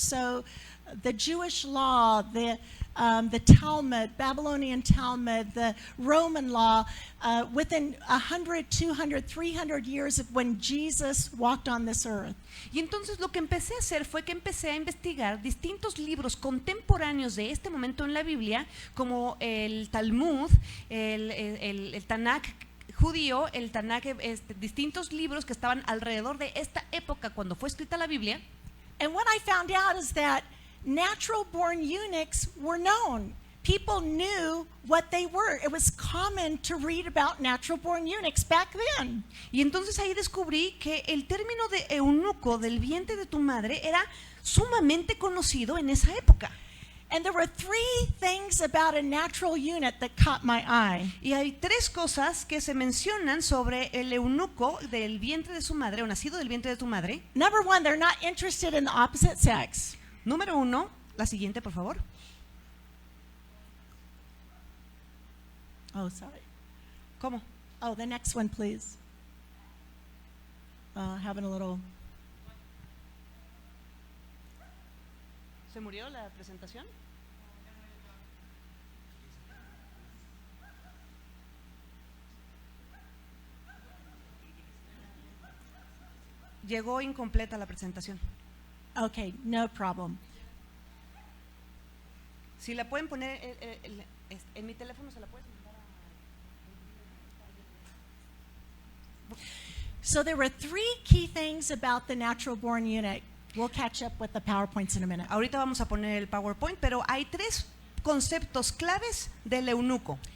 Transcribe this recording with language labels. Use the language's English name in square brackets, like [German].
[English] So the Jewish law, the Talmud, Babylonian Talmud, the Roman law, within 100, 200, 300 years of when Jesus walked on this earth. [Spanish] Y entonces lo que empecé a hacer fue que empecé a investigar distintos libros contemporáneos de este momento en la Biblia, como el Talmud, el Tanakh judío, el Tanakh, distintos libros que estaban alrededor de esta época cuando fue escrita la Biblia. [English] And what I found out is that natural born eunuchs were known. People knew what they were. It was common to read about natural born eunuchs back then. [Spanish] Y entonces ahí descubrí que el término de eunuco, del vientre de tu madre, era sumamente conocido en esa época. [English] And there were 3 things about a natural eunuch that caught my eye. [Spanish] Y hay 3 cosas que se mencionan sobre el eunuco del vientre de su madre, o nacido del vientre de tu madre. [English] Number 1, they're not interested in the opposite sex. [Spanish] Número 1, la siguiente, por favor. [English] Oh, sorry. [Spanish] ¿Cómo? [English] Oh, the next one, please. Having a little... [Spanish] ¿Se murió la presentación? Llegó incompleta la presentación. [English] Okay, no problem. [Spanish] Si la pueden poner en mi teléfono, se la puedes mandar a... [English] So there were 3 key things about the natural born eunuch. We'll catch up with the PowerPoints in a minute. [Spanish] Ahorita vamos a poner el PowerPoint, pero hay 3 conceptos claves del eunuco.